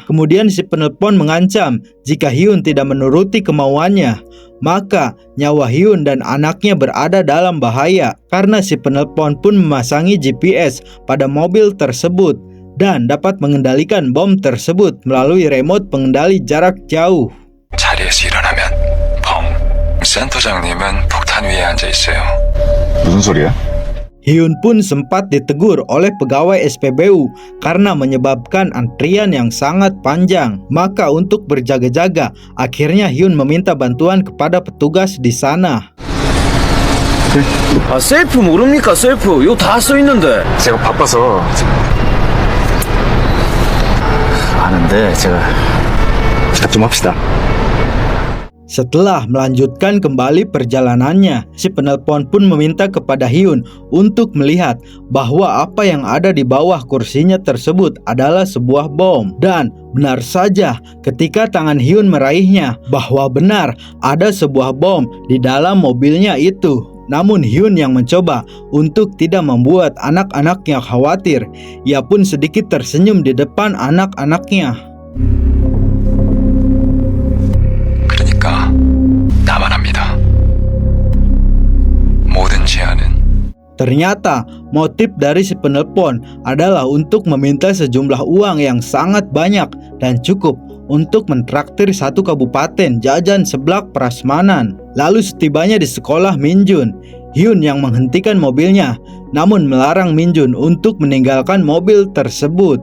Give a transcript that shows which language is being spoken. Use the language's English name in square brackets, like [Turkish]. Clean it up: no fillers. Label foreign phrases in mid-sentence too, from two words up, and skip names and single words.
[Indonesian] Kemudian si penelpon mengancam jika Hyun tidak menuruti kemauannya, maka nyawa Hyun dan anaknya berada dalam bahaya. Karena si penelpon pun memasangi GPS pada mobil tersebut dan dapat mengendalikan bom tersebut melalui remote pengendali jarak jauh. [Korean] 자리에서 일어나면 센터장님은 폭탄 위에 앉아 있어요. 무슨 소리야? [Indonesian] Hyun pun sempat ditegur oleh pegawai SPBU karena menyebabkan antrian yang sangat panjang. Maka untuk berjaga-jaga, akhirnya Hyun meminta bantuan kepada petugas di sana. [Korean] 아 셀프 모릅니까 셀프 이거 다 써있는데. 제가 바빠서 아는데 제가 부탁 좀 합시다. [Indonesian] Setelah melanjutkan kembali perjalanannya, si penelpon pun meminta kepada Hyun untuk melihat bahwa apa yang ada di bawah kursinya tersebut adalah sebuah bom. Dan benar saja, ketika tangan Hyun meraihnya, bahwa benar ada sebuah bom di dalam mobilnya itu. Namun Hyun yang mencoba untuk tidak membuat anak-anaknya khawatir. Ia pun sedikit tersenyum di depan anak-anaknya. [Korean] 그러니까 나만 합니다. 모든 제안은 [Indonesian] Ternyata motif dari si penelpon adalah untuk meminta sejumlah uang yang sangat banyak dan cukup untuk mentraktir satu kabupaten jajan seblak prasmanan. Lalu setibanya di sekolah Minjun, Hyun yang menghentikan mobilnya namun melarang Minjun untuk meninggalkan mobil tersebut.